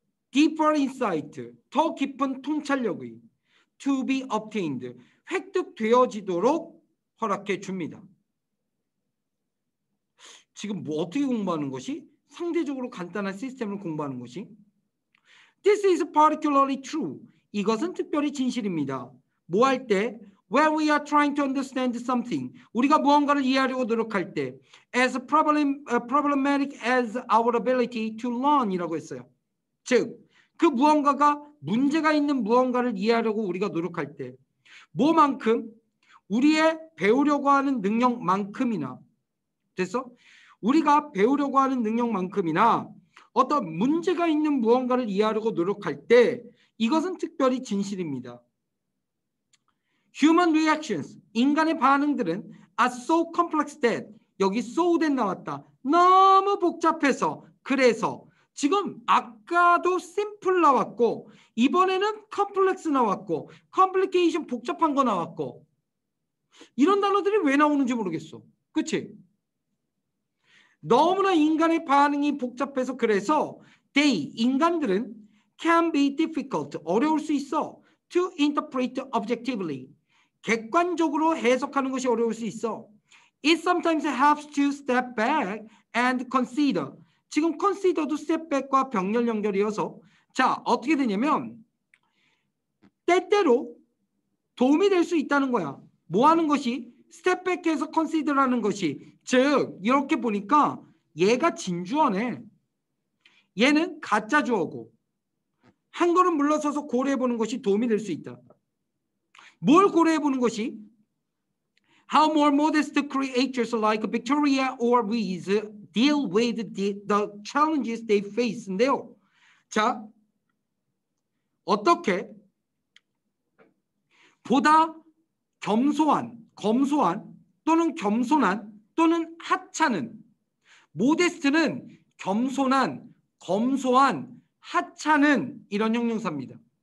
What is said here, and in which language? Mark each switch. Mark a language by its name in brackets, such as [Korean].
[English] deeper insight, [Korean] 더 깊은 통찰력이 [English] to be obtained, [Korean] 획득되어지도록 허락해 줍니다. 지금 뭐 어떻게 공부하는 것이? 상대적으로 간단한 시스템을 공부하는 것이 [English] This is particularly true. [Korean] 이것은 특별히 진실입니다. 뭐 할 때? [English] When we are trying to understand something. [Korean] 우리가 무언가를 이해하려고 노력할 때. [English] As problematic as our ability to learn [Korean] 이라고 했어요. 즉, 그 무언가가 문제가 있는 무언가를 이해하려고 우리가 노력할 때 뭐만큼? 우리의 배우려고 하는 능력만큼이나 됐어? 우리가 배우려고 하는 능력만큼이나 어떤 문제가 있는 무언가를 이해하려고 노력할 때 이것은 특별히 진실입니다. [English] Human reactions, [Korean] 인간의 반응들은 [English] are so complex that [Korean] 여기 [English] so that [Korean] 나왔다. 너무 복잡해서 그래서 지금 아까도 simple 나왔고 이번에는 complex 나왔고 complication 복잡한 거 나왔고 이런 단어들이 왜 나오는지 모르겠어. 그치? 너무나 인간의 반응이 복잡해서 그래서 [English] they, [Korean] 인간들은 [English] can be difficult, [Korean] 어려울 수 있어. [English] to interpret objectively, [Korean] 객관적으로 해석하는 것이 어려울 수 있어. [English] It sometimes helps to step back and consider. [Korean] 지금 consider도 step back과 병렬 연결이어서 자 어떻게 되냐면 때때로 도움이 될 수 있다는 거야. 뭐 하는 것이? step back에서 consider라는 것이 즉 이렇게 보니까 얘가 진주어네. 얘는 가짜 주어고 한 걸음 물러서서 고려해보는 것이 도움이 될 수 있다. 뭘 고려해보는 것이? [English] How more modest creatures like Victoria or Reese deal with the challenges they face [Korean] 인데요. 자, 어떻게 보다 검소한 또는 겸손한 또는 하찮은 모데스트는 겸손한, 검소한, 하찮은 이런 형용사입니다.